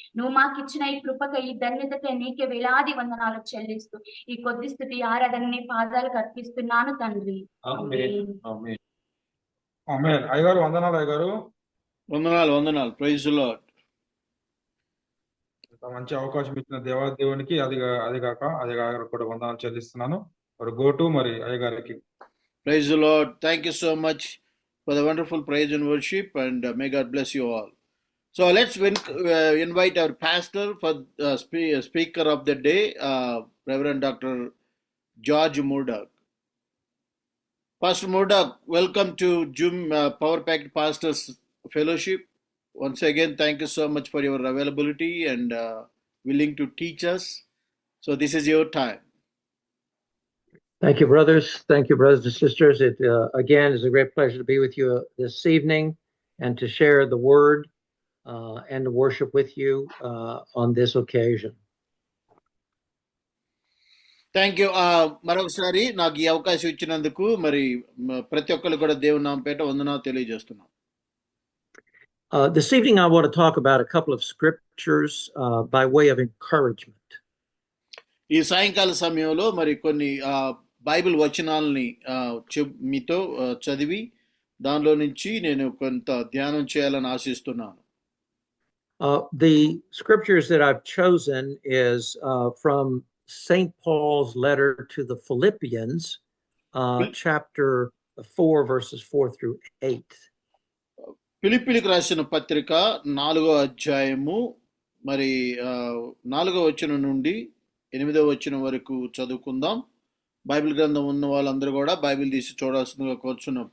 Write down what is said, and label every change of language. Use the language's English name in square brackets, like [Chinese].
[Telugu] నువ్వు మాకిచ్చిన ఈ కృపకై, ఈ ధన్యతకై నీకే వేలాది వందనాలు చెల్లిస్తూ ఈ కొద్ది స్థుతి ఆరాధన నీ పాదాలకు అర్పిస్తున్నాను తండ్రి. ఆమేన్, ఆమేన్. ఆమేన్. అయ్యగారు వందనాలు. అయ్యగారు వందనాలు, వందనాలు. [English] Praise the Lord. [Telugu] ఇంత మంచి అవకాశం ఇచ్చిన దేవాదేవునికి అది కాక అయ్యగారు కూడా వందనాలు చెల్లిస్తున్నాను. మరి గోటు మరి అయ్యగారికి. [English] Praise the Lord. Thank you so much for the wonderful praise and worship, and may God bless you all. So let's invite our pastor for speaker of the day, Reverend Dr. George Murdoch. Pastor Murdoch, welcome to Zoom Power Packed Pastors Fellowship. Once again, thank you so much for your availability and willing to teach us. So this is your time. Thank you, brothers. Thank you, brothers and sisters. It again is a great pleasure to be with you this evening and to share the word and to worship with you on this occasion. Thank you. [Telugu] మరొకసారి నాకు ఈ అవకాశం ఇచ్చినందుకు మరి ప్రతి ఒక్కరు కూడా దేవుని నామపేట వందనాలు తెలియజేస్తున్నాం. [English] This evening I want to talk about a couple of scriptures by way of encouragement. [Telugu] ఈ సాయంకాల సమయంలో మరి కొన్ని బైబిల్ వచనాలని మీతో చదివి దానిలో నుంచి నేను కొంత ధ్యానం చేయాలని ఆశిస్తున్నాను. [English] The scriptures that I've chosen is from St. Paul's letter to the Philippians, chapter 4, verses 4 through 8. [Telugu] ఫిలిప్పీలకు రాసిన పత్రిక 4వ అధ్యాయము మరి 4వ వచనం నుండి 8వ వచనం వరకు చదువుకుందాం. బైబిల్ గ్రంథం ఉన్న వాళ్ళందరూ కూడా బైబిల్ తీసి చూడాల్సిందిగా కోరుచున్నాం.